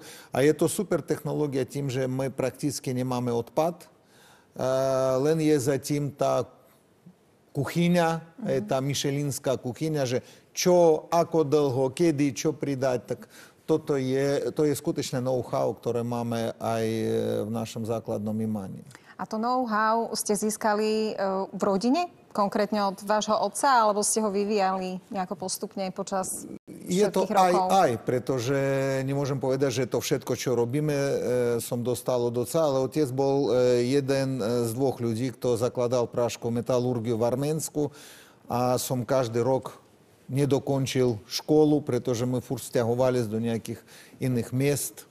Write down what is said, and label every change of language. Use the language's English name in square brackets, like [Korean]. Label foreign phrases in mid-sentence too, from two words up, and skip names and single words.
[Slovak] A je to super technológia tým, že my prakticky nemáme odpad, len je zatím tá kuchyňa, tá michelinská kuchyňa, že čo, ako dlho, kedy, čo pridať, tak to je skutočné know-how, ktoré máme aj v našom základnom imaní. A to know-how ste získali v rodine? Konkrétne od vášho otca? Alebo ste ho vyvíjali nejako postupne počas všetkých rokov? Je to aj, pretože nemôžem povedať, že to všetko, čo robíme, som dostal od otca, ale otec bol jeden z dvoch ľudí, kto zakladal práškovú metalurgiu v Arménsku a som každý rok nedokončil školu, pretože my furt sťahovali do nejakých iných miest.